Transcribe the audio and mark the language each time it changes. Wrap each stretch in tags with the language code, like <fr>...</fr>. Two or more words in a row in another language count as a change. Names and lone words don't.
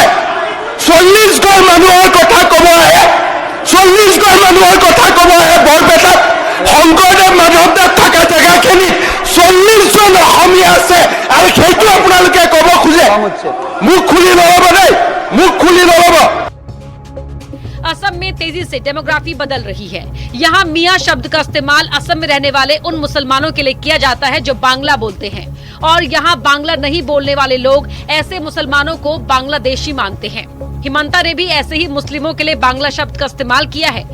<as>40 ঘৰ মানুহৰ কথা ক'ব আহে, 40 ঘৰ মানুহৰ কথা ক'ব আহে বৰপেটাত শংকৰদেৱ মাধৱদেৱ থকা জেগাখিনিত 40 জন অসমীয়া আছে আৰু সেইটো আপোনালোকে ক'ব খোজে। মুখ খুলি নল'ব দেই, মুখ খুলি নল'ব।</as> <hi>असम में तेजी से डेमोग्राफी बदल रही है। यहाँ मियाँ शब्द का इस्तेमाल असम में रहने वाले उन मुसलमानों के लिए किया जाता है जो बांग्ला बोलते हैं और यहाँ बांग्ला नहीं बोलने वाले लोग ऐसे मुसलमानों को बांग्लादेशी मानते हैं। हिमंता ने भी ऐसे ही मुस्लिमों के लिए बांग्ला शब्द का इस्तेमाल किया है।</hi>